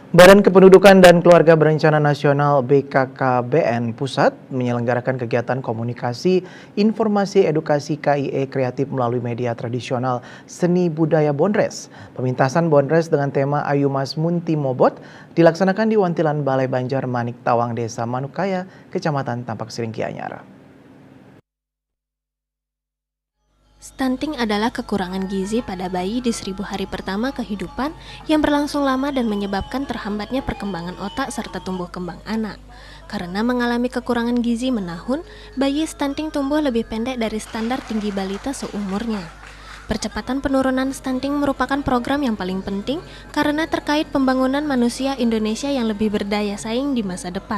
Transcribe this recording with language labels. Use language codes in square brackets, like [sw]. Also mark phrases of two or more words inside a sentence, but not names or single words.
[id] Badan Kependudukan dan Keluarga Berencana Nasional BKKBN Pusat menyelenggarakan kegiatan komunikasi, informasi, edukasi KIE kreatif melalui media tradisional seni budaya Bondres. Pemintasan Bondres dengan tema Ayu Mas Munti Mobot dilaksanakan di Wantilan Balai Banjar Manik Tawang, Desa Manukaya, Kecamatan Tampak Siring Gianyar. Stunting adalah kekurangan gizi pada bayi di 1000 hari pertama kehidupan yang berlangsung lama dan menyebabkan terhambatnya perkembangan otak serta tumbuh kembang anak. Karena mengalami kekurangan gizi menahun, bayi stunting tumbuh lebih pendek dari standar tinggi balita seumurnya. Percepatan penurunan stunting merupakan program yang paling penting karena terkait pembangunan manusia Indonesia yang lebih berdaya saing di masa depan.